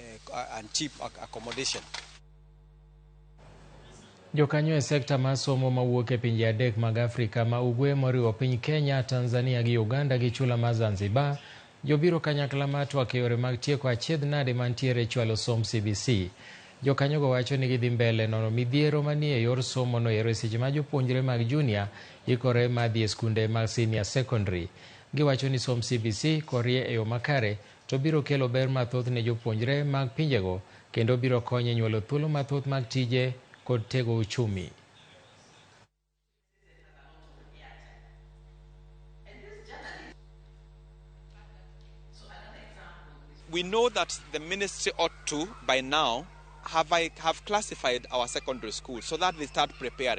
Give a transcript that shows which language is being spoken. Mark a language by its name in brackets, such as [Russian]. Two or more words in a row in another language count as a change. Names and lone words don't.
[English] and cheap accommodation. [Luo (Kenya and Tanzania)] Jokanyo e sekta mar somo mawuok e pinje adek mag Afrika ma Ugwe moriwo piny Kenya, Tanzania gi Uganda gi chula ma Zanzibar jobiro kanyakla mar twak e yore mag tieko achiedhnade mantiere chwalo somb CBC. Jokanyogo wacho ni gidhi mbele nono midhiero manie yor somo no ero seche ma jopuonjre mag junior ikore madhi e skunde mag [English] senior secondary. [Luo (Kenya and Tanzania)] Giwacho ni somb CBC korie e yo makare to biro kelo ber mathoth ne jopuonjre mag pinjego kendo biro konyo nyuolo thuolo mathoth mag tije kod tego uchumi. [English] We know that the ministry ought to, by now, have classified our secondary schools so that they start preparing.